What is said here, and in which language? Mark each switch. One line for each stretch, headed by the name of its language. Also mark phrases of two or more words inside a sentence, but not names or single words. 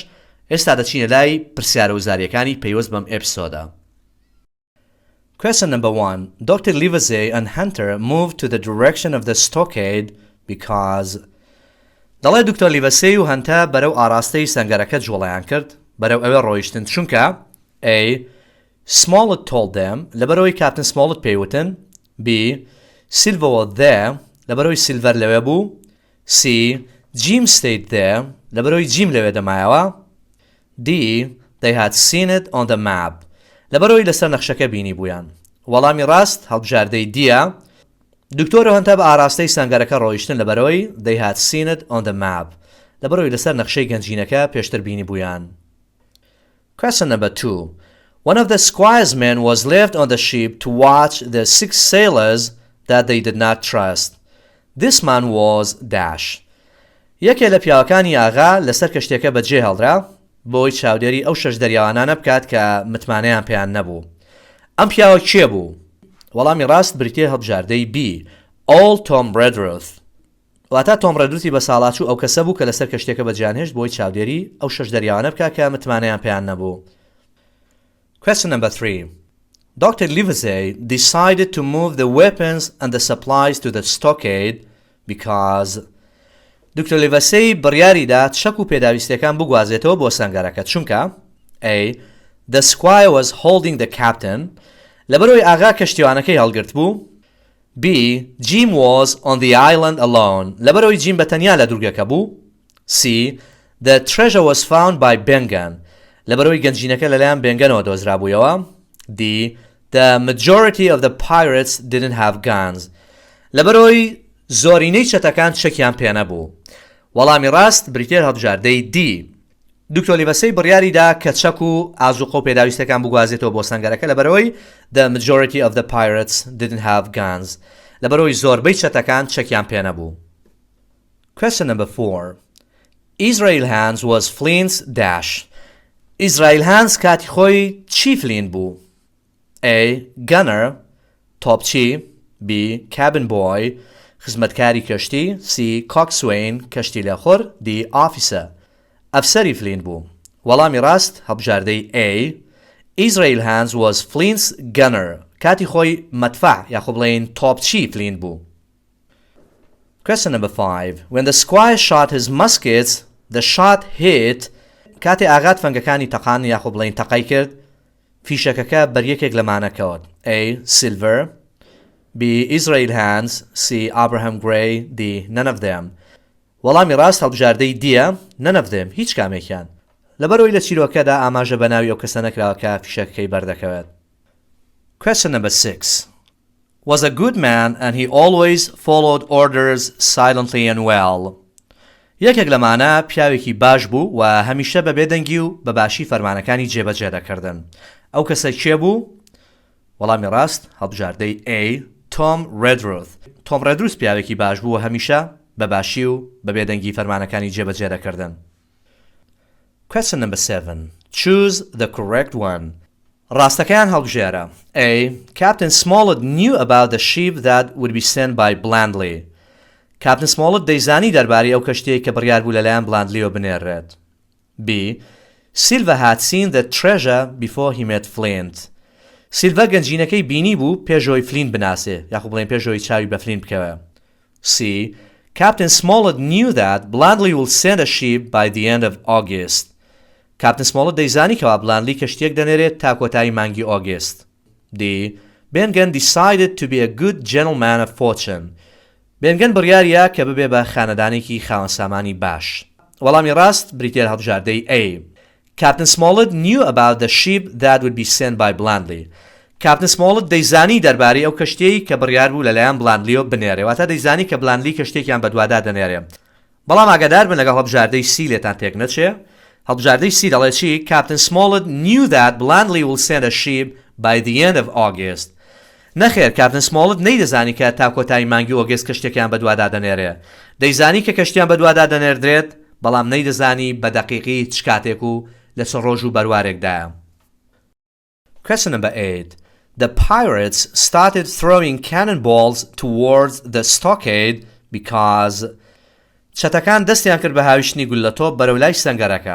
Central Kurdish: ئێستا دەچینە لای پرسیارە وزاریەکانی پەیوەست بەم ئەپیسۆدە.
English: Question number 1. Dr. Livesey and Hunter moved to the direction of the stockade because
Central Kurdish: دەڵێ دکتۆر لیڤەسێی و هەنتە بەرەو ئاراستەی سەنگەرەکە جوڵەیان کرد بەرەو ئەوێ ڕۆیشتن چونکە
English: A. Smollett told them
Central Kurdish: لەبەرەوەی کاپتن سمۆڵت پێیوتن.
English: B. Silver was there
Central Kurdish: لەبەرەوەی سیلڤەر لەوێ بوو.
English: C. Jim stayed there
Central Kurdish: لەبەرەوەی جیم لەوێ دەمایەوە.
English: D. They had seen it on the map
Central Kurdish: لەبەرەوەی لەسەر نەخشەکە بینی بوویان. وەڵامی ڕاست هەڵبژاردەی دیە. دکتۆر و هەنتە بە ئاراستەی سەنگەرەکە ڕۆیشتن لەبەرەوەی
English: they had seen it on the map
Central Kurdish: لەبەرەوەی لەسەر نەخشەی گەنجینەکە پێشتر بینی بوویان.
English: Question number 2. One of the squire's men was left on the ship to watch the 6 sailors that they did not trust. This man was Dash.
Central Kurdish: یەکێ لە پیاوەکانی ئاغا لەسەر کەشتێکە بەجێ هەڵدرا بۆی چاودێری ئەو 6 دەریاوانانە بکات کە متمانەیان پێیان نەبوو. ئەم پیاوە کێ بوو؟ وەڵامی ڕاست بریتێ هەڵبژاردەی B.
English: Old Tom Redruth.
Central Kurdish: واتە تۆم ڕێدروتی بە ساڵاچوو ئەو کەسە بوو کە لەسەر کەشتێکە بەجیانهێشت بۆی چاودێری ئەو 6 دەریاوانە بکات کە متمانەیان پێیان نەبوو.
English: Question number 3. Dr. Livesey decided to move the weapons and the supplies to the stockade because
Central Kurdish: دکتۆر لیڤەسەی بڕیاریدا شەک و پێداویستەکان بگوازێتەوە بۆ سەنگەرەکە چونکە
English: A. The squire was holding the captain
Central Kurdish: لەبەرەوەی ئاغا کەشتیوانەکەی هەڵگرت بوو
English: B. Jim was on the island alone
Central Kurdish: لەبەرەوەی جیم بەتەنیا لە دورگەکە بوو
English: C. The treasure was found by Bengan
Central Kurdish: لەبەرەوەی گەنجینەکە لەلایەن بێنگەنەوە دۆزرابوویەوە
English: D. The majority of the pirates didn't have guns
Central Kurdish: لەبەرەوەی زۆرینەی چەتەکان چەکیان پێ نەبوو وەڵامی ڕاست بریتێر هەڵبژاردەی D. دکتۆر لیڤەسەی بڕیاریدا کە چەک و ئازوقە و پێداویستەکان بگوازێتەوە بۆ سەنگەرەکە لەبەرەوەی
English: The majority of the pirates didn't have guns
Central Kurdish: لەبەرەوەی زۆربەی چەتەکان چەکیان پێ نەبوو.
English: Question number 4. Israel Hands was Flint's dash.
Central Kurdish: Israel Hands کاتی خۆی چی فلین بوو؟ A.
English: Gunner تۆپچی B. Cabin boy
Central Kurdish: خزمەتکاری کەشتی
English: C.
Central Kurdish: Coxswain کەشتی لەخۆر
English: D. Officer
Central Kurdish: ئەفسەری فلین بوو وەڵامی ڕاست هەڵبژاردەی A.
English: Israel Hands was Flint's gunner
Central Kurdish: کاتی خۆی مەدفەع یاخۆ بڵێن تۆپچی فلین بوو.
English: Question number 5. When the squire shot his muskets the shot hit
Central Kurdish: کاتی ئاغات فەنگەکانی تەقان یاخۆ بڵێن تەقای کرد فیشەکەکە بەریەکێک لەمانەکەوت A.
English: Silver B. Israel Hands C. Abraham Gray D. None of them
Central Kurdish: وەڵامی ڕاست هەڵبژاردەی دیە
English: none of them
Central Kurdish: هیچ کامێکیان لەبەرەوەی لە چیرۆکەدا ئاماژە بەناوی ئەو کەسە نەکراوەکە فیشەکەی بەردەکەوێت.
English: Question number 6. Was a good man and he always followed orders silently and well.
Central Kurdish: یەکێک لەمانە پیاوێکی باش بوو و هەمیشە بە بێدەنگی و بە باشی فەرمانەکانی جێبەجێ دەکردن. ئەو کەسە کێ بوو؟ وەڵامی ڕاست هەڵبژاردەی A. Tom Redruth. Tom Redruth پیاوێکی باش بوو و هەمیشە بە باشی و بە بێدەنگی فەرمانەکانی جێبەجێ دەکردن.
English: Question number 7. Choose the correct one.
Central Kurdish: ڕاستەکەیان هەڵبژێرە.
English: A. Captain Smollett knew about the ship that would be sent by Blandley.
Central Kurdish: Captain Smollett دەیزانی دەربارەی ئەو کەشتەیە کە بڕیار بوو لەلایەن بلاندلیەوە بنێرێت.
English: B. Silva had seen the treasure before he met Flint.
Central Kurdish: Silva گەنجینەکەی بینی بوو پێشەوەی فلین بناسێ یاخۆ بڵێن پێشەوەی چاوی بە فلین بکەوە.
English: C. Captain Smollett knew that Blandley will send a ship by the end of August.
Central Kurdish: Captain Smollett دەیزانی کەوا بلاندلی کەشتێک دەنێرێت تا کۆتایی مانگی ئۆگست.
English: D. Bengan decided to be a good gentleman of fortune.
Central Kurdish: بێنگەن بڕیاریە کە ببێ بە خانەدانێکی خاوەن سامانی باش. وەڵامی ڕاست بریتێر هەڵبژاردەی A.
English: Captain Smollett knew about the ship that would be sent by Blandley.
Central Kurdish: Captain Smollett دەیزانی دەربارەی ئەو کەشتەی کە بڕیار بوو لەلایەن بلاندلیەوە بنێرێ واتە دەیزانی کە بلاندلی کەشتێکیان بەدووادا دەنێرێ. بەڵام ئاگادار بن لەگەڵ هەڵبژاردەی C لێتان تێک نەچێ. هەڵبژاردەی C دەڵێت چی؟
English: Captain Smollett knew that Blandley will send a ship by the end of August.
Central Kurdish: نەخێر کاپتن سمۆڵت نەیدەزانی کە تا کۆتایی مانگی ئۆگست کەشتێکیان بەدووادا دەنێرێ. دەیزانی کە کەشتیان بەدووادا دەنێردرێت بەڵام نەیدەزانی بە دەقیقی چ کاتێک و لە چ ڕۆژ و بەروارێکدایە.
English: Question number 8. The pirates started throwing cannonballs towards the stockade because
Central Kurdish: چەتەکان دەستیان کرد بە هاویشتنی گولەتۆپ بەرەو لای سەنگەرەکە.